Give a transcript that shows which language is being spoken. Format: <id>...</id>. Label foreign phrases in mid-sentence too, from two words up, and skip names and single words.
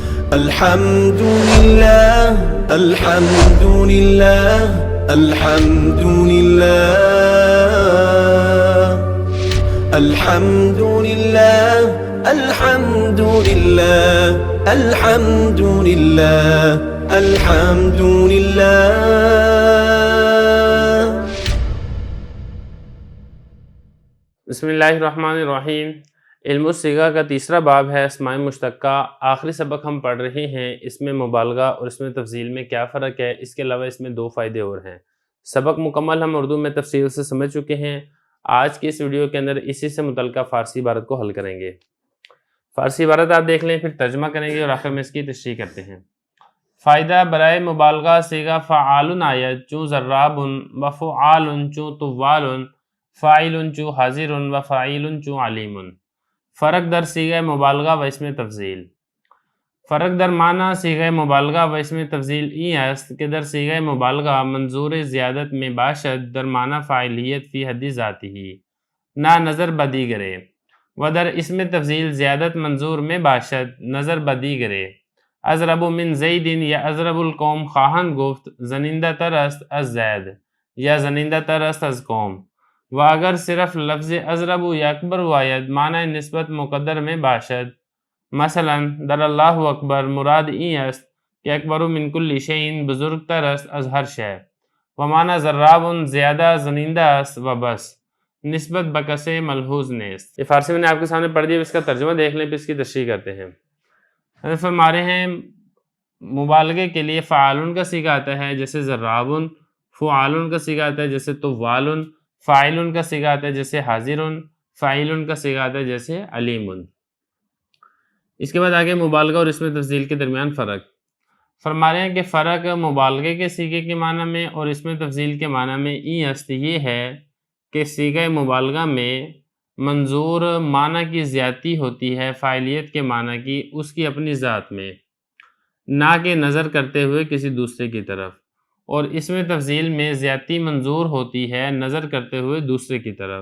<ar>الحمد لله الحمد لله الحمد لله الحمد لله الحمد لله الحمد لله الحمد لله. بسم اللہ الرحمن الرحیم.</ar> <ur>علم الصیغہ کا تیسرا باب ہے اسماء مشتقہ. آخری سبق ہم پڑھ رہے ہیں اس میں مبالغہ اور اس میں تفضیل میں کیا فرق ہے. اس کے علاوہ اس میں دو فائدے اور ہیں. سبق مکمل ہم اردو میں تفصیل سے سمجھ چکے ہیں. آج کی اس ویڈیو کے اندر اسی سے متعلقہ فارسی عبارت کو حل کریں گے. فارسی عبارت آپ دیکھ لیں، پھر ترجمہ کریں گے اور آخر میں اس کی تشریح کرتے ہیں.</ur> <fa>فائدہ برائے مبالغہ صیغہ فعال آیت چوں ضراب و فعال چوں طوال فاعل چوں حاضر و فاعل چوں علیم. فرق در صیغہ مبالغہ و اسم تفضیل. فرق در معنی صیغہ مبالغہ و اسم تفضیل این است کہ در صیغہ مبالغہ منظور زیادت میں باشد در معنی فاعلیت</fa> <ar>فی حد ذاتی</ar> <fa>نہ نظر بدیگرے، و در اسم تفضیل زیادت منظور میں باشد نظر بدیگرے.</fa> <ar>اضرب من زید</ar> <fa>یا</fa> <ar>اضرب القوم</ar> <fa>خواہن گفت زنندہ تر است از زید یا زنندہ تر است از قوم. و اگر صرف لفظ اضرب یا اکبر واید معنی نسبت مقدر میں باشد، مثلا در</fa> <ar>اللہ اکبر</ar> <fa>مراد این است کہ</fa> <ar>اکبر من کل شیء</ar> <fa>بزرگ تر است از ہر شے، و معنی ضراب زیادہ زنندہ است و بس نسبت بکسے ملحوظ نیست.</fa> <ur>یہ فارسی میں نے آپ کے سامنے پڑھ دیا، اس کا ترجمہ دیکھ لیں پھر اس کی تشریح کرتے ہیں. فرما رہے ہیں مبالغے کے لیے فعالن کا صیغہ آتا ہے جیسے ضرابن، فعالن کا صیغہ آتا ہے جیسے طوالن، فاعلن کا صیغہ آتا ہے جیسے حاضرن، فاعلن کا صیغہ آتا ہے جیسے علیمن. اس کے بعد آگے مبالغہ اور اسم تفضیل کے درمیان فرق. فرما رہے ہیں کہ فرق مبالغے کے صیغے کے معنی میں اور اسم تفضیل کے معنی میں</ur> <fa>این است</fa> <ur>یہ ہے کہ صیغہ مبالغہ میں منظور معنی کی زیادتی ہوتی ہے فاعلیت کے معنی کی اس کی اپنی ذات میں، نہ کہ نظر کرتے ہوئے کسی دوسرے کی طرف، اور اسم تفضیل میں زیادتی منظور ہوتی ہے نظر کرتے ہوئے دوسرے کی طرف.</ur>